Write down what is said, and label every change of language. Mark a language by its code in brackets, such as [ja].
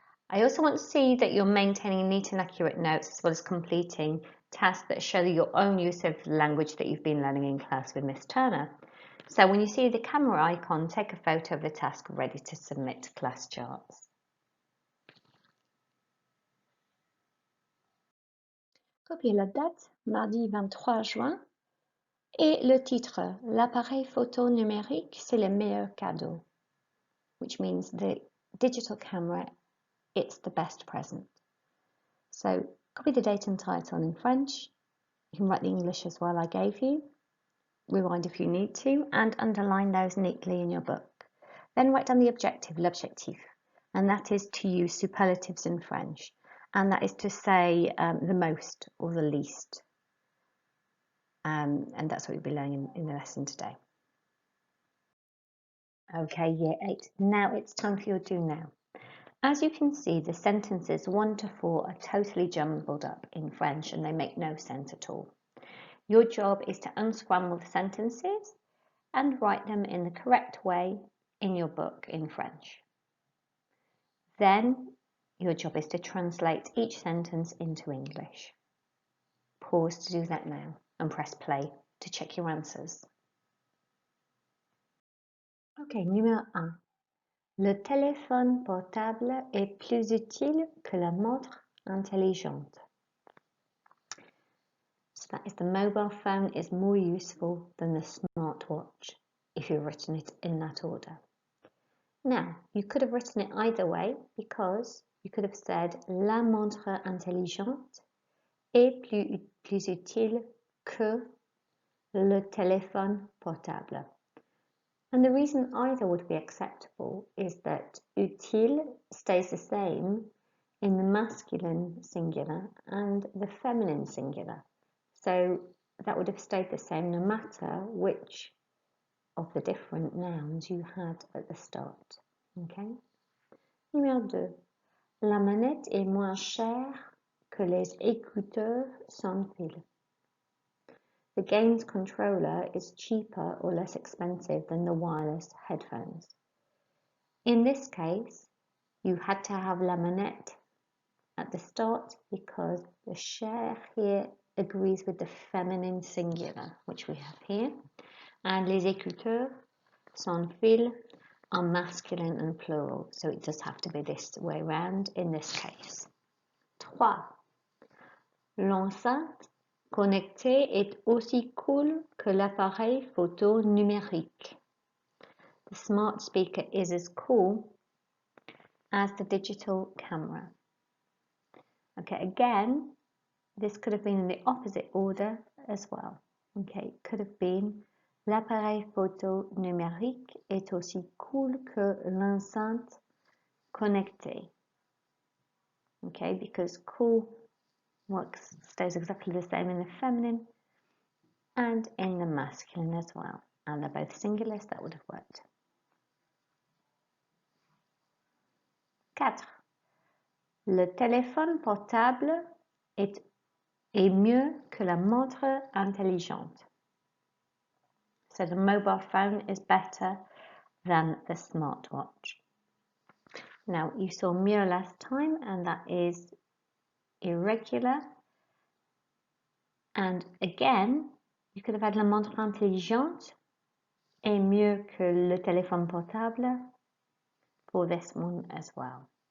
[en] I also want to see that you're maintaining neat and accurate notes as well as completing tasks that show your own use of the language that you've been learning in class with Miss Turner. So when you see the camera icon, take a photo of the task ready to submit to class charts. [fr] Copiez la date, mardi 23 juin, et le titre, l'appareil photo numérique, c'est le meilleur cadeau, [en] which means the digital camera, it's the best present. So copy the date and title in French. You can write the English as well I gave you. Rewind if you need to, and underline those neatly in your book. Then write down the objective, l'objectif, and that is to use superlatives in French, and that is to say the most or the least. And that's what you'll be learning in the lesson today. Okay, Year 8. Now it's time for your do now. As you can see, the sentences 1 to 4 are totally jumbled up in French and they make no sense at all. Your job is to unscramble the sentences and write them in the correct way in your book in French. Then your job is to translate each sentence into English. Pause to do that now and press play to check your answers. [fr] Ok, numéro 1. Le téléphone portable est plus utile que la montre intelligente. [en] So that is, the mobile phone is more useful than the smartwatch, if you've written it in that order. Now, you could have written it either way, because you could have said [fr] la montre intelligente est plus utile que le téléphone portable. [en] And the reason either would be acceptable is that utile stays the same in the masculine singular and the feminine singular. So that would have stayed the same no matter which of the different nouns you had at the start. Okay? Numéro 2. [fr] La manette est moins chère que les écouteurs sans fil. [en] The games controller is cheaper or less expensive than the wireless headphones. In this case, you had to have la manette at the start because the cher here agrees with the feminine singular, which we have here, and les écouteurs sans fil are masculine and plural, so it does have to be this way round in this case. 3. [fr] L'enceinte connecté est aussi cool que l'appareil photo numérique. [en] The smart speaker is as cool as the digital camera. Okay, again, this could have been in the opposite order as well. Okay, it could have been [fr] l'appareil photo numérique est aussi cool que l'enceinte connectée. [en] Okay, because cool stays exactly the same in the feminine and in the masculine as well. And they're both singulars, that would have worked. 4. [fr] Le téléphone portable est mieux que la montre intelligente. [en] So the mobile phone is better than the smartwatch. Now, you saw mieux last time, and that is irregular. And again, you could have had [fr] la montre intelligente est mieux que le téléphone portable [en] for this one as well.